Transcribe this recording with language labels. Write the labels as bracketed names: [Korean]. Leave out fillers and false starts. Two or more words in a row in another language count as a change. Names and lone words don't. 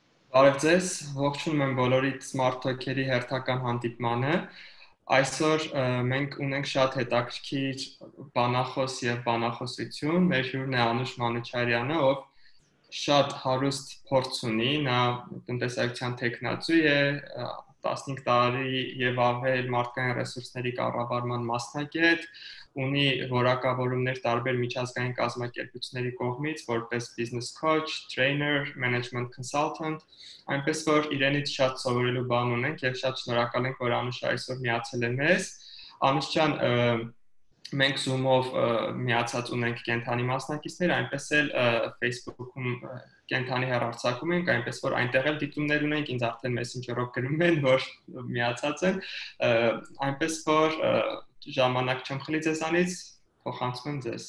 [Armenian] Բարև ձեզ, ողջունում եմ բոլորիդ Smart Talker-ի հերթական հանդիպմանը։ Այսօր մենք ունենք շատ հետաքրքիր բանախոս եւ բանախոսություն։ Մեր հյուրն է Անուշ Մանուչարյանը, ով շատ հարուստ փորձ ունի, նա տնտեսագիտության տեխնացու է, 15 տարի եւ ավել մարդկային ռեսուրսների կառավարման մասնագետ, ունի որակավորումներ տարբեր միջազգային կազմակերպությունների կողմից, որպես [English] business coach, trainer, management consultant, [Armenian] այնպես որ իրենից շատ սովորելու բան ունենք եւ շատ շնորհակալ ենք, որ Անուշ այսօր միացել է մեզ։ Անուշ ջան, մենք Zoom-ով միացած ունենք կենթանի մասնակիցներ, այնպես էլ Facebook-ում կենթանի հեռարձակում ենք, այնպես որ այնտեղ էլ դիտումներ ունենք, ինձ արդեն Messenger-ով գրում են, որ միացած են, այնպես որ ժամանակ չեմ խլի ձեզանից, փոխանցում եմ ձեզ։